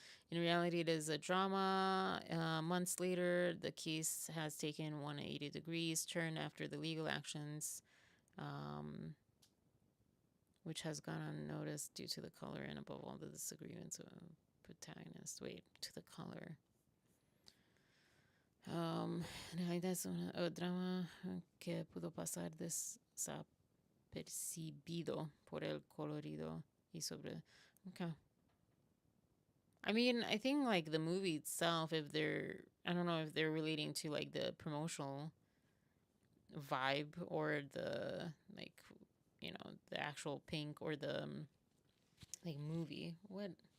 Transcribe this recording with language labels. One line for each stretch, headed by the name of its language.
English: In reality, it is a drama. Months later, the case has taken 180 degrees turn after the legal actions, which has gone unnoticed due to the color and above all the disagreements of protagonist. Wait, to the color.
Spanish: En realidad es un drama que pudo pasar desapercibido por el colorido y sobre.
English: Okay. I mean, I think like the movie itself, I don't know if they're relating to like the promotional vibe or the like, the actual pink or the like movie. What?